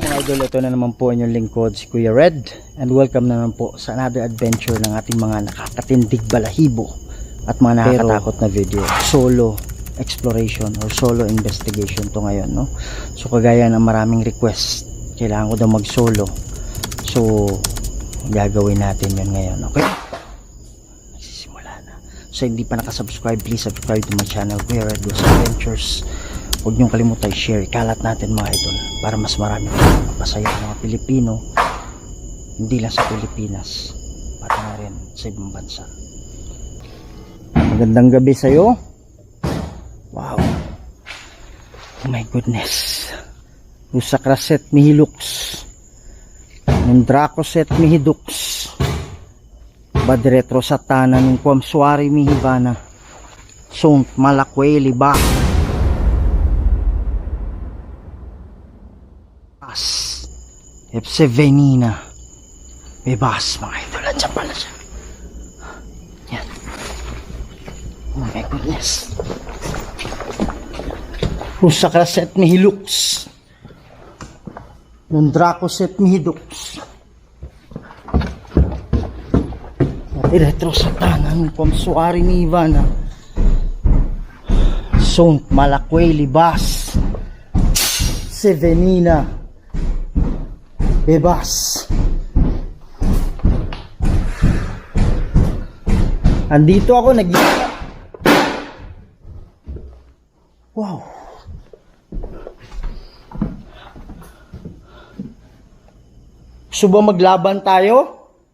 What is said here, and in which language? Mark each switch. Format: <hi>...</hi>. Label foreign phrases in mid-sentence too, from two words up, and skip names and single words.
<tl>idol, ito na naman po inyong lingkod si Kuya Red,</tl> <en>and welcome</en> <tl>na naman po sa</tl> <en>another adventure</en> <tl>ng ating mga nakakatindig balahibo at mga nakakatakot na video.</tl> <en>Solo exploration or solo investigation</en> <tl>to ngayon, no? So kagaya ng maraming request, kailangan ko daw mag solo, so gagawin natin yun ngayon. Okay, nagsisimula na. So hindi pa nakasubscribe,</tl> <en>please subscribe to my channel, Kuya Red Goes Adventures.</en> <tl>Huwag niyong kalimutan i-share, ikalat natin mga idol para mas marami mapasaya ng mga Pilipino, hindi lang sa Pilipinas, pati na rin sa ibang bansa. Magandang gabi sa'yo.</tl> <en>Wow, oh my goodness. Usakraset mihilux, Nundrakoset mihidux, Badretro satana ng kwamsuari mihibana, Sunt malakweli ba Epse venina bebas,</en> <tl>mga idol. Andiyan pala siya. Yan.</tl> <en>Oh my goodness. Usakraset mihilux, Nundrakoset mihidux, Retro satanan kwamsuari ni Ivana, Sunt malakweli bas Sevenina bebas.</en> <tl>Andito ako nag-iisa. Wow. Gusto ba maglaban tayo?</tl>